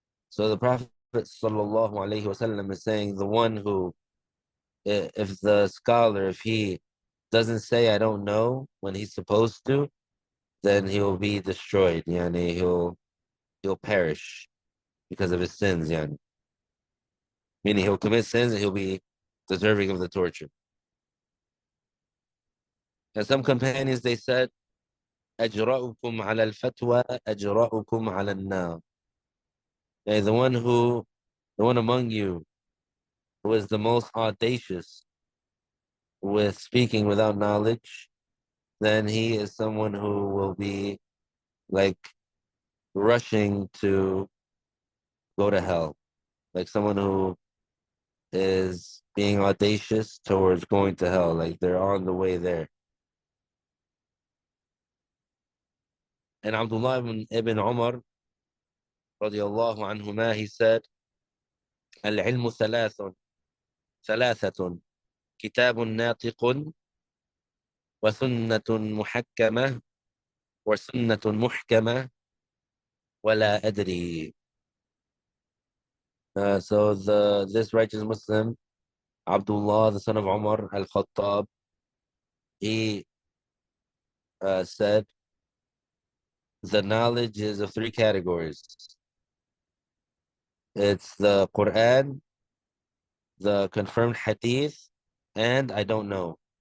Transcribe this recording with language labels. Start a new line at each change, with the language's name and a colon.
English: So the Prophet sallallahu alaihi wasallam is saying the one who, if the scholar, if he doesn't say I don't know when he's supposed to, then he'll be destroyed. Yani he'll perish because of his sins. Yani meaning he'll commit sins and he'll be deserving of the torture. And some companions they said,
Arabic: أجرأكم على الفتوى أجرأكم على النار.
English: And the one among you who is the most audacious with speaking without knowledge, then he is someone who will be like rushing to go to hell. Like someone who is being audacious towards going to hell, like they're on the way there. And Abdullah ibn Umar radiallahu anhuma, he said,
Arabic: العلم ثلاثة كتاب ناطق وسنة محكمة وسنة محكمة ولا أدري.
English: So this righteous Muslim, Abdullah, the son of Umar al-Khattab, he said, the knowledge is of three categories. It's the Quran, the confirmed hadith, and I don't know.